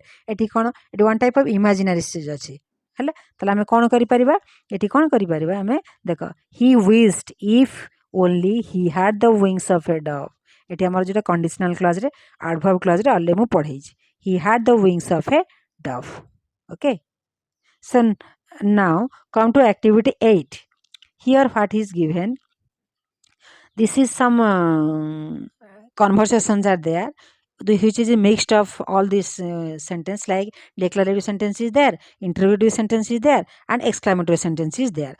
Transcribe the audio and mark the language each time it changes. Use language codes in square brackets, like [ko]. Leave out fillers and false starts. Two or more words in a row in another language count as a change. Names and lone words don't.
[or] ଏଠି କ'ଣ, ଏଠି [en] one type of imaginary size [or] ଅଛି. ହେଲା, ତାହେଲେ ଆମେ କ'ଣ କରିପାରିବା, ଏଠି କ'ଣ କରିପାରିବା, ଆମେ ଦେଖ, [en] he wished if only he had the wings of a dove. [or] ଏଠି ଆମର ଯେଉଁଟା [en] conditional clause adverb clause [or] ଅଲରେଡି ମୁଁ ପଢ଼େଇଛି. [en] he had the wings of a dove. ଓକେ, so now come to activity 8. Here what is given, this is some conversations are there, which is a mixed of all these sentence, like declarative sentence is there, interrogative sentence is there, and exclamatory sentence is there.